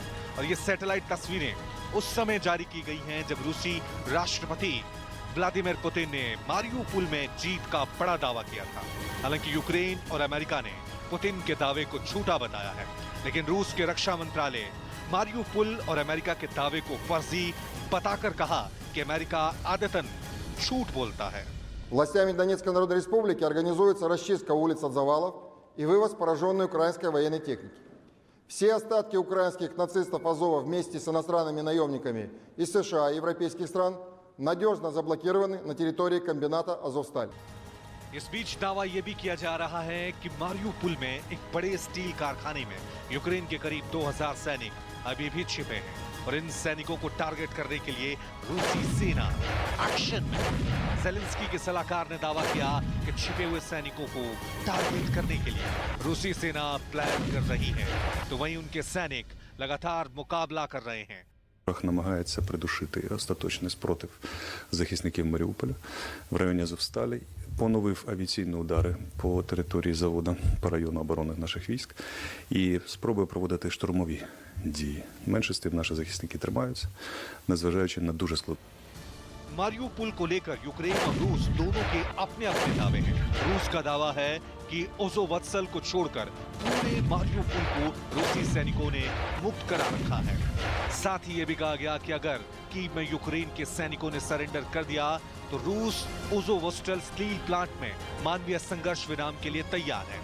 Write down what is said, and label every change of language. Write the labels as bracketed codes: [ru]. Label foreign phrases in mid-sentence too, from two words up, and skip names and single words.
[hi] और ये सैटेलाइट तस्वीरें उस समय जारी की गई हैं जब रूसी राष्ट्रपति व्लादिमीर पुतिन ने मारियोपोल में जीत का बड़ा दावा किया था। हालांकि यूक्रेन और अमेरिका ने पुतिन के दावे को झूठा बताया है, लेकिन रूस के रक्षा मंत्रालय मारियोपोल और अमेरिका के दावे को फर्जी बताकर कहा कि अमेरिका आदतन झूठ बोलता है। [ru] Властями Донецкой Народной Республики организуется расчистка улиц от завалов и вывоз пораженной украинской военной техники. Все остатки украинских нацистов Азова вместе с иностранными наемниками из США и европейских стран надежно заблокированы на территории комбината Азовсталь. [hi] इस बीच दावा यह भी किया जा रहा है कि मारियोपोल में एक बड़े स्टील कारखाने में यूक्रेन के करीब 2000 सैनिक अभी भी छिपे हैं और इन सैनिकों को टारगेट करने के लिए रूसी सेना एक्शन में। ज़ेलेंस्की के सलाहकार ने दावा किया कि छिपे हुए सैनिकों को टारगेट करने के लिए रूसी सेना प्लान कर रही है, तो वहीं उनके सैनिक लगातार मुकाबला कर रहे हैं। [uk] Намагається придушити остаточний спротив захисників Маріуполя в районі Азовсталі, поновив авіаційні удари по території заводу, по району оборони наших військ і спробує проводити штурмові дії. Менше з тим наші захисники тримаються, незважаючи на дуже складну. [hi] मारियोपोल को लेकर यूक्रेन और रूस दोनों के अपने अपने दावे हैं। रूस का दावा है कि ओज़ोवत्सल को छोड़कर पूरे मारियोपोल को रूसी सैनिकों ने मुक्त करा रखा है। साथ ही ये भी कहा गया कि अगर कीव में यूक्रेन के सैनिकों ने सरेंडर कर दिया तो रूस ओज़ोवोस्टल [en] steel plant [hi] में मानवीय संघर्ष विराम के लिए तैयार है।